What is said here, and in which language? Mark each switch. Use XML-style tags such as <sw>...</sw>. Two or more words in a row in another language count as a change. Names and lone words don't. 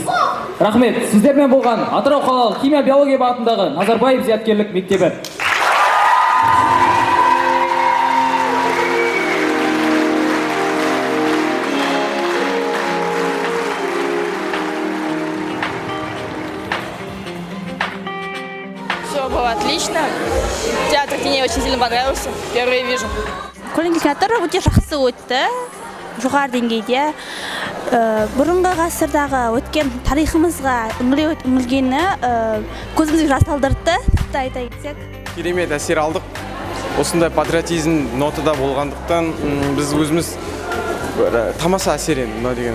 <kk>Рахмет, сіздермен болған Атырау қалалық химия биология бағытындағы Назарбаев зияткерлік мектебі.</kk> <ru>Все было отлично. Театр мне очень сильно понравился. Впервые вижу.</ru> <kk>Көлеңке театры өте жақсы өтті. Жоғары деңгейде бұрынғы ғасырдағы өткен тарихымызға үңілгені көзімізге жас алдыртты, айта кетсек. Керемет әсер алдық. Осындай патриотизм нотада болғандықтан біз өзіміз тамаша әсер енді мынау деген.</kk>